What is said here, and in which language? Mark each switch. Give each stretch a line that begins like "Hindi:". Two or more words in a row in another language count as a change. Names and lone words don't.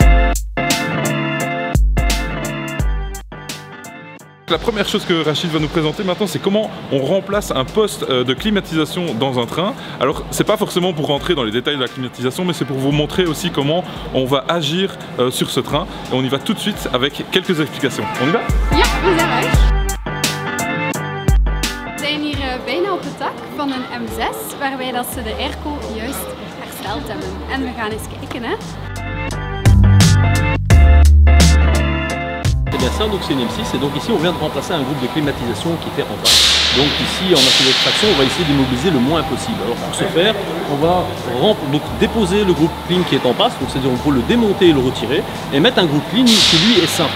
French: La première chose que Rachid va nous présenter maintenant, c'est comment on remplace un poste de climatisation dans un train. Alors, c'est pas forcément pour rentrer dans les détails de la climatisation, mais c'est pour vous montrer aussi comment on va agir sur ce train. Et on y va tout de suite avec quelques explications. On y va?
Dutch: Ja, we zijn uit. We zijn hier bijna op het dak van een M6, waarbij dat ze de airco juist hersteld hebben. En we gaan eens kijken, hè.
French: C'est bien ça, donc c'est une M6 et donc ici on vient de remplacer un groupe de climatisation qui était en panne. Donc ici en atelier de traction on va essayer d'immobiliser le moins possible. Alors pour ce faire on va donc déposer le groupe clean qui est en passe, donc c'est-à-dire on peut le démonter et le retirer et mettre un groupe clean qui lui est sain.